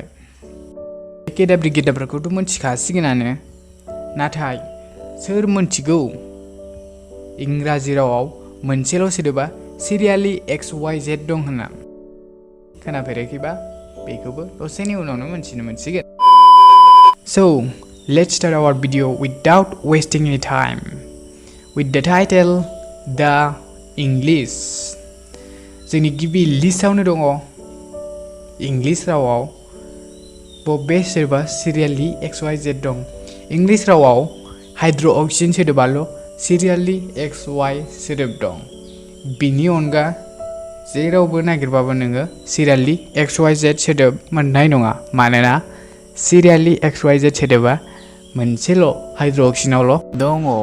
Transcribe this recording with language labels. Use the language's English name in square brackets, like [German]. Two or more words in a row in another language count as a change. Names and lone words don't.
[Bodo] गेदेब्राखौथ' मिन्थिखासिगोनानो, नाथाय सोर मिन्थिगौ इंराजि रावाव मोनसेल' सोदोबा सिरियालि XYZ दं होनना? खोनाफेराखैबा बेखौबो दसेनि उनावनो मोनथिनो मोनसिगोन। [English] So, let's start our video without wasting any time with the title The English. [Bodo] जोंनि गिबि लिस्टआवनो दङ इंलिश रावाव बबे सोदोबा सिरियालि XYZ दं। इंलिश रावाव हाइड्र'अक्सिजेन सोदोबाल' सिरियालि XY सोदोब दं। बिनि अनगा जेरावबो नागिरबाबो नोङो सिरियालि XYZ सोदोब मोननाय नङा, मानोना सिरियालि XYZ सोदोबा मोनसेल' हाइड्र'अक्सिजेनावल' दङ।